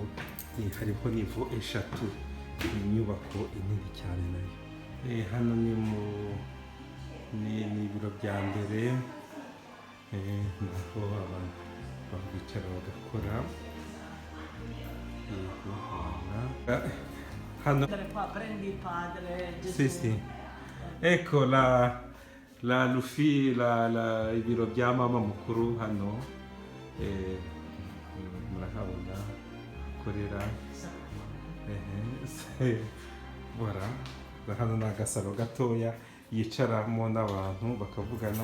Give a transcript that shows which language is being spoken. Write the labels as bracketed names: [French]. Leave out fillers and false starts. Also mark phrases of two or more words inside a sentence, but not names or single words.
[Kinyarwanda] Hariho nivo eshatu, inyubako inini cyane nayo. Hano ni ibiro bya mbere, naho abantu bicara bagakora. Hano [Italian] prendi il padre Gesù. sì. [Kinyarwanda] Ecco ibiro bya mama mukuru hano. Murahabona akorera. Voilà, hano ni agasaro gatoya yicaramo n'abantu bakavugana.